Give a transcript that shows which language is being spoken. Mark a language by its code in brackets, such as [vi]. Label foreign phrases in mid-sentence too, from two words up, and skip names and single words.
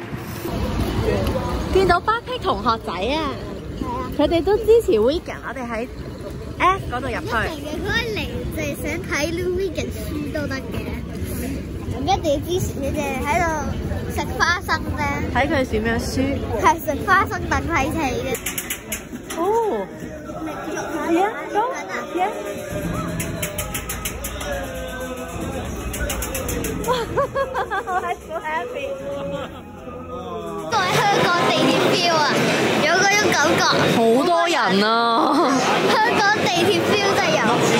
[yue] 見到巴菲同學仔啊，佢哋都支持 Wigan， 我哋喺 F 嗰度入去。如果嚟就係想睇 Wigan 輸都得嘅，唔一定要支持佢哋喺度食花生咧。睇佢點樣輸。係食花生等睇戲嘅。 [en] 哦 ，yeah， go， yeah。I'm so happy。 [yue] 都係香港地鐵 feel 啊，有嗰種感覺。好多人啊！香港地鐵 feel 真係有。